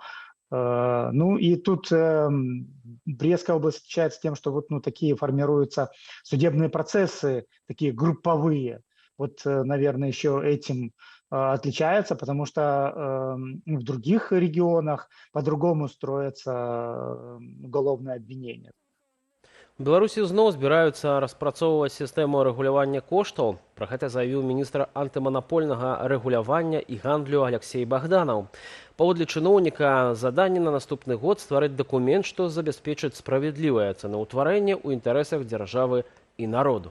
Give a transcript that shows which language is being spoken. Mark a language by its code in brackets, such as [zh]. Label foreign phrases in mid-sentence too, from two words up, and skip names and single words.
[ru] Ну и тут Брестская область отличается тем, что вот такие формируются судебные процессы, такие групповые. Вот, наверное, еще этим отличается, потому что в других регионах по-другому строятся уголовные обвинения. [be] У Беларусі зноў збіраюцца распрацоўваць сістэму рэгулявання коштаў. Пра гэта заявіў міністр антыманапольнага рэгулявання і гандлю Алексей Богданов. Паводле чыноўніка, заданне на наступны год стварыць дакумент, што забяспечыць справядлівае цэнаўтварэнне ў інтарэсах дзяржавы і народу.